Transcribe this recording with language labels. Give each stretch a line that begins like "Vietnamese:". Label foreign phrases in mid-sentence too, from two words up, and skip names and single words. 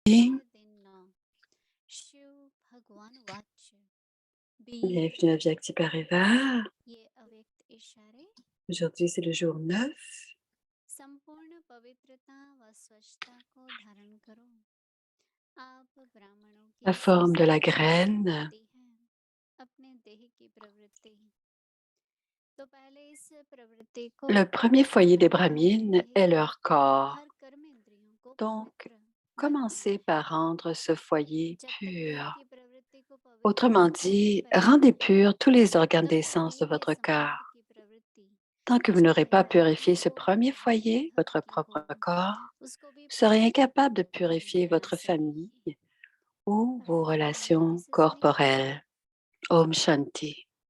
Hindi: शिव भगवान वाच्य भी
French: Bienvenue à Vyakti Parivar.
Hindi: ये अव्यक्त इशारे
French: Aujourd'hui, c'est le jour 9.
Hindi: संपूर्ण पवित्रता व स्वच्छता को धारण करो। आप ब्राह्मणों
French: La
Hindi: की
French: forme de la
Hindi: सबसे श्रेष्ठ
French: graine.
Hindi: वृत्ति है अपने देह की प्रवृत्ति। तो पहले इस प्रवृत्ति को
French: Le premier foyer des Brahmines est leur corps.
Hindi: हर कर्म इंद्रियों को
French: Donc,
Hindi: पवित्र
French: commencez par rendre ce foyer
Hindi: जब तक देह
French: pur.
Hindi: की प्रवृत्ति को पवित्र
French: Autrement dit, rendez purs tous les organes d'essence de votre
Hindi: संबंध
French: cœur.
Hindi: की प्रवृत्ति
French: Tant que vous n'aurez pas purifié ce premier foyer, votre propre corps,
Hindi: उसको भी
French: vous serez
Hindi: पवित्र
French: incapable de
Hindi: नहीं
French: purifier
Hindi: कर
French: votre famille
Hindi: सकेगी।
French: ou vos
Hindi: गहराई
French: relations
Hindi: से सुनिए।
French: corporelles.
Hindi: ओम शान्ति.